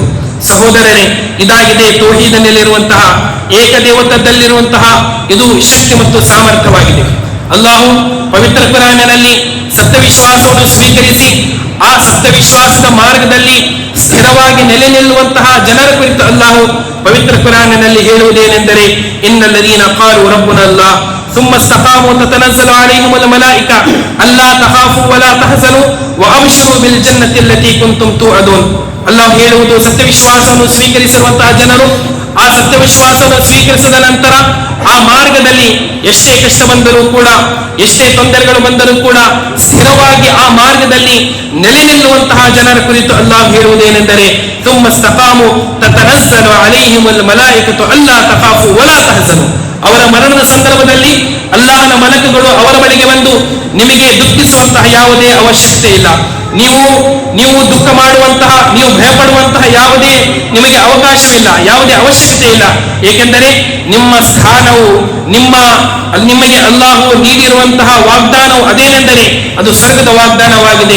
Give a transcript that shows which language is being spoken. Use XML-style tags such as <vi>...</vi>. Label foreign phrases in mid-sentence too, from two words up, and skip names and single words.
<kn>ಸಹೋದರರೇ, ಇದಾಗಿದೆ ತೌಹೀದನಲ್ಲಿರುವಂತಹ, ಏಕದೇವತ್ವದಲ್ಲಿರುವಂತಹ ಇದು ಶಕ್ತಿ ಮತ್ತು ಸಾಮರ್ಥ್ಯವಾಗಿದೆ. ಅಲ್ಲಾಹು ಪವಿತ್ರ ಕುರಾನಿನಲ್ಲಿ ಸತ್ಯ ವಿಶ್ವಾಸವನ್ನು ಸ್ವೀಕರಿಸಿ ಆ ಸತ್ಯ ವಿಶ್ವಾಸದ ಮಾರ್ಗದಲ್ಲಿ ಸ್ಥಿರವಾಗಿ ನೆಲೆ ನಿಲ್ಲುವಂತಹ ಜನರ ಕುರಿತು ಅಲ್ಲಾಹು ಪವಿತ್ರ ಕುರಾನಿನಲ್ಲಿ ಹೇಳುವುದೇನೆಂದರೆ,</kn> <ar>إن الذين قالوا ربنا الله ثم استقاموا تتنزل عليهم الملائكة ألا تخافوا ولا تحزنوا وأبشروا بالجنة التي كنتم توعدون.</ar> <kn>ಅಲ್ಲಾಹು ಹೇಳುವುದು, ಸತ್ಯ ವಿಶ್ವಾಸವನ್ನು ಸ್ವೀಕರಿಸಿರುವಂತಹ ಜನರು ಆ ಸತ್ಯ ವಿಶ್ವಾಸವನ್ನು ಸ್ವೀಕರಿಸಿದ ನಂತರ ಆ ಮಾರ್ಗದಲ್ಲಿ ಎಷ್ಟೇ ಕಷ್ಟ ಬಂದರೂ ಕೂಡ, ಎಷ್ಟೇ ತೊಂದರೆಗಳು ಬಂದರೂ ಕೂಡ ಸ್ಥಿರವಾಗಿ ಆ ಮಾರ್ಗದಲ್ಲಿ ನೆಲೆ ನಿಲ್ಲುವಂತಹ ಜನರ ಕುರಿತು ಅಲ್ಲಾಹು ಹೇಳುವುದೇನೆಂದರೆ,</kn> <ar>ثم استقاموا تتنزل عليهم الملائكة ألا تخافوا ولا تحزنوا.</ar> <kn>ಅವರ ಮರಣದ ಸಂದರ್ಭದಲ್ಲಿ ಅಲ್ಲಾಹನ ಮಲಕುಗಳು ಅವರ ಬಳಿಗೆ ಬಂದು, ನಿಮಗೆ ದುಃಖಿಸುವಂತಹ ಯಾವುದೇ ಅವಶ್ಯಕತೆ ಇಲ್ಲ, ನೀವು ದುಃಖ ಮಾಡುವಂತಹ, ನೀವು ಭಯಪಡುವಂತಹ ಯಾವುದೇ ನಿಮಗೆ ಅವಕಾಶವಿಲ್ಲ, ಯಾವುದೇ ಅವಶ್ಯಕತೆ ಇಲ್ಲ. ಏಕೆಂದರೆ ನಿಮ್ಮ ಸ್ಥಾನವು, ನಿಮಗೆ ಅಲ್ಲಾಹು ನೀಡಿರುವಂತಹ ವಾಗ್ದಾನವು ಅದೇನೆಂದರೆ ಅದು ಸ್ವರ್ಗದ ವಾಗ್ದಾನವಾಗಿದೆ.</kn>